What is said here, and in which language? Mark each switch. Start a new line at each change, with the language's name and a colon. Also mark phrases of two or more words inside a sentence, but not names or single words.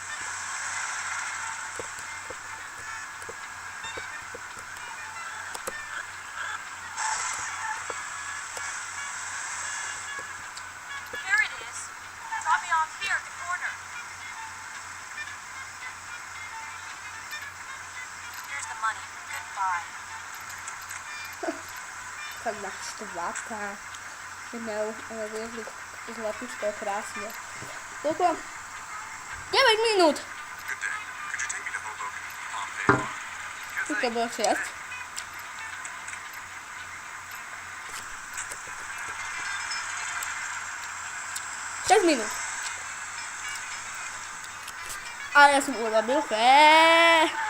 English: Here it is. Drop me off here at the corner. Here's the money. Goodbye.
Slovak: Tak naštvatá. Ale viezli zlatučko krásne. Koľko? 9 minút!
English: Good day. Could you take me to Hoboken, Pompeii?
Slovak: Tu to bolo 6. 6 minút. A ja som urobil fé.